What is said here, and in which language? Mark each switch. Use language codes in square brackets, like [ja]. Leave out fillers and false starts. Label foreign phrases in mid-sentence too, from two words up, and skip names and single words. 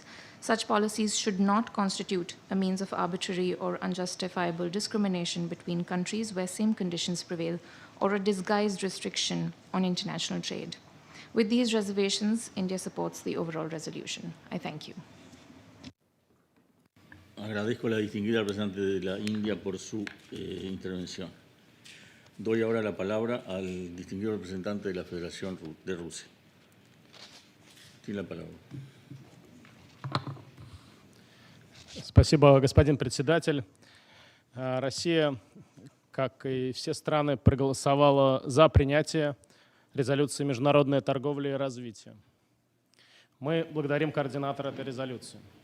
[en] Such policies should not constitute a means of arbitrary or unjustifiable discrimination between countries where same conditions prevail or a disguised restriction on international trade. With these reservations, India supports the overall resolution. I thank you. [es] Agradezco a la distinguida representante de la India por su intervención. Doy ahora la palabra al distinguido representante de la Federación de Rusia. Tiene la palabra. [ru] Спасибо, господин председатель. Россия, как и все страны, проголосовала за принятие резолюции «Международная торговля и развитие». Мы благодарим координатора этой резолюции.